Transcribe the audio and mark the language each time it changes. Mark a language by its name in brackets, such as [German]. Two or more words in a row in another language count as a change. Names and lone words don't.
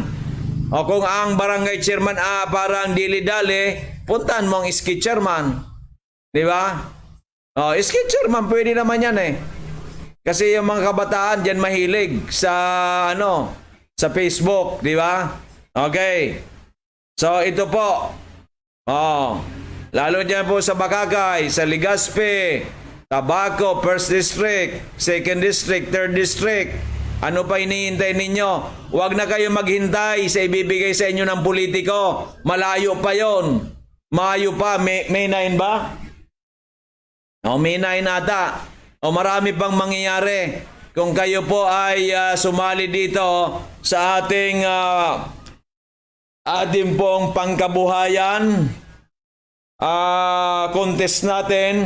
[Filipino] O kung ang barangay chairman parang dili-dali, puntahan mo ang ski chairman. Di ba? Ski chairman, pwede naman yan eh. Kasi yung mga kabataan dyan mahilig sa sa Facebook, di ba? Okay. So ito po. Lalo dyan po sa Bakakay, sa Legazpi, Tabaco, 1st District, 2nd District, 3rd District. Ano pa hinihintay ninyo? Huwag na kayo maghintay sa ibibigay sa inyo ng politiko. Malayo pa yon. Mayo pa. May 9 ba? May 9 ata. Marami pang mangyayari. Kung kayo po ay sumali dito sa ating pong pangkabuhayan contest natin.